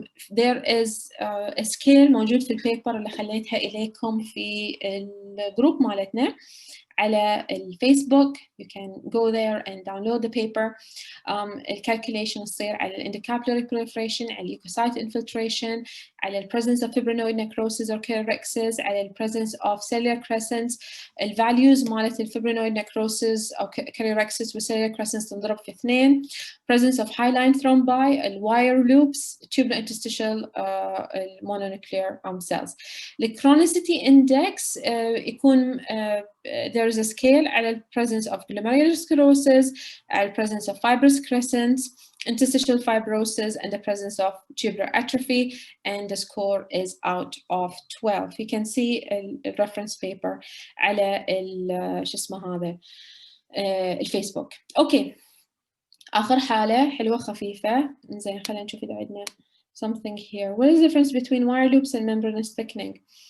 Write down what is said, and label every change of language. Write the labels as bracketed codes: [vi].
[en] There is a scale [ar] موجود في البيبر اللي خليتها إليكم في الجروب مالتنا على الفيسبوك. [en] You can go there and download the paper. [ar] الكالكوليشن تصير على [en] الendocapillary proliferation، على leukocyte infiltration، على presence of fibrinoid necrosis or keratosis، على presence of cellular crescents. values مالت fibrinoid necrosis أو keratosis و cellular crescents [ar] تنضرب في 2. [en] presence of hyaline thrombi، wire loops، tubulointerstitial mononuclear cells. chronicity index [ar] يكون [en] there is a scale على presence of glomerular sclerosis, على presence of fibrous crescents, interstitial fibrosis, and the presence of tubular atrophy, and the score is out of 12. You can see a reference paper [ar] على شو اسمه هذا الفيسبوك. اوكي، آخر حالة حلوة خفيفة. زين، خلينا نشوف إذا عندنا [en] something here. What is the difference between wire loops and membranous thickening?